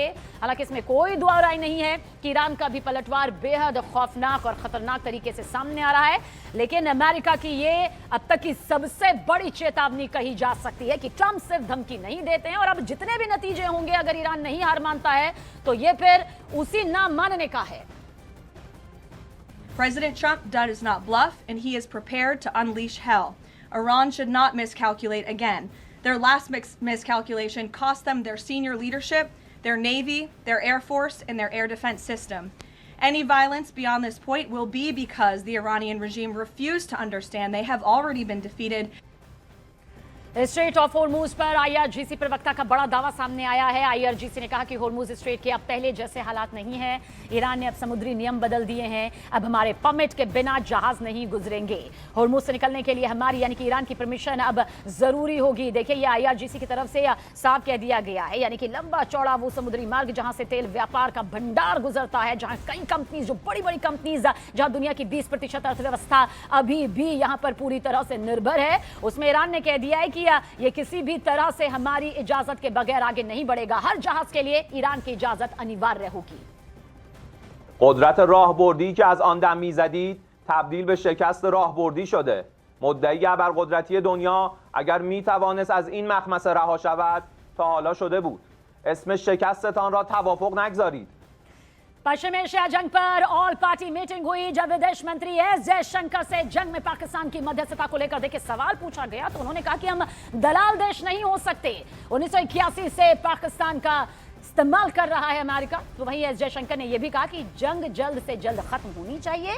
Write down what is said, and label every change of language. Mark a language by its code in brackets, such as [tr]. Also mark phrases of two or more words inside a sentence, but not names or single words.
[hi] हालांकि इसमें कोई दो राय नहीं है कि ईरान का भी पलटवार बेहद खौफनाक और खतरनाक तरीके से सामने आ रहा है, लेकिन अमेरिका की ये अब तक की सबसे बड़ी चेतावनी कही जा सकती है कि ट्रंप सिर्फ धमकी नहीं देते हैं, और अब जितने भी नतीजे होंगे अगर ईरान नहीं हार मानता है तो ये फिर उसी ना मानने का है। [en] President Trump does not bluff, and he is prepared to unleash hell. Iran should not miscalculate again. Their last miscalculation cost them their senior leadership, their navy, their air force, and their air defense system. Any violence beyond this point will be because the Iranian regime refused to understand they have already been defeated. [hi] स्ट्रेट ऑफ होर्मुज पर आईआरजीसी प्रवक्ता का बड़ा दावा सामने आया है। आईआरजीसी ने कहा कि होर्मुज स्ट्रेट के अब पहले जैसे हालात नहीं हैं। ईरान ने अब समुद्री नियम बदल दिए हैं, अब हमारे परमिट के बिना जहाज नहीं गुजरेंगे। होर्मुज से निकलने के लिए हमारी यानी कि ईरान की परमिशन अब जरूरी होगी। देखिए, ये आईआरजीसी की तरफ से साफ कह दिया गया है, यानी कि लंबा चौड़ा वो समुद्री मार्ग जहां से तेल व्यापार का भंडार गुजरता है, जहां कई कंपनीज, जो बड़ी बड़ी कंपनीज, जहां दुनिया की 20% अर्थव्यवस्था अभी भी यहां पर पूरी तरह से निर्भर है, उसमें ईरान ने कह दिया है कि ये किसी भी तरह से हमारी इजाजत के बगैर आगे नहीं बढ़ेगा। हर जहाज के लिए ईरान की इजाजत अनिवार्य होगी। [fa] قدرت راهبردی که از آن دم می‌زدید تبدیل به شکست راهبردی شده. مدعی ابرقدرتی دنیا اگر می‌توانست از این مخمسه رها شود تا حالا شده بود. اسم شکستتان را توافق نگذارید. [hi] पश्चिम एशिया जंग पर [en] all party meeting [hi] हुई जब विदेश मंत्री एस जयशंकर से जंग में पाकिस्तान की मध्यस्थता को लेकर देखिए सवाल पूछा गया तो उन्होंने कहा कि हम दलाल देश नहीं हो सकते। 1981 से पाकिस्तान का इस्तेमाल कर रहा है अमेरिका। तो वहीं एस जयशंकर ने यह भी कहा कि जंग जल्द से जल्द खत्म होनी चाहिए।